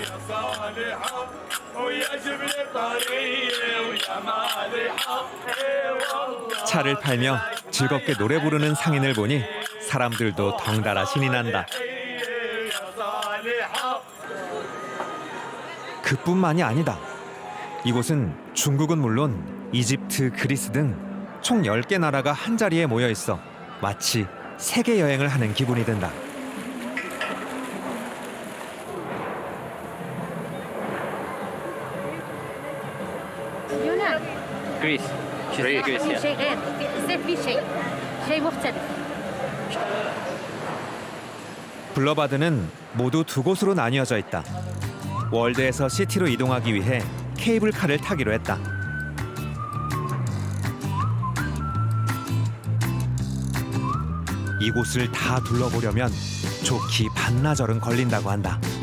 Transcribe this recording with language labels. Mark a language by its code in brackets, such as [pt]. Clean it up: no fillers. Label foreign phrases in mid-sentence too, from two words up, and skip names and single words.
[ko] 차를 팔며 즐겁게 노래 부르는 상인을 보니 사람들도 덩달아 신이 난다. 그뿐만이 아니다. 이곳은 중국은 물론 이집트, 그리스 등 총 10개 나라가 한자리에 모여 있어 마치 세계 여행을 하는 기분이 든다. Greece. Greece. Yeah. [ar] شيء غير يصير في شيء مختلف. [ko] 블러바드는 모두 두 곳으로 나뉘어져 있다. 월드에서 시티로 이동하기 위해 케이블카를 타기로 했다. 이곳을 다 둘러보려면 좋기 반나절은 걸린다고 한다.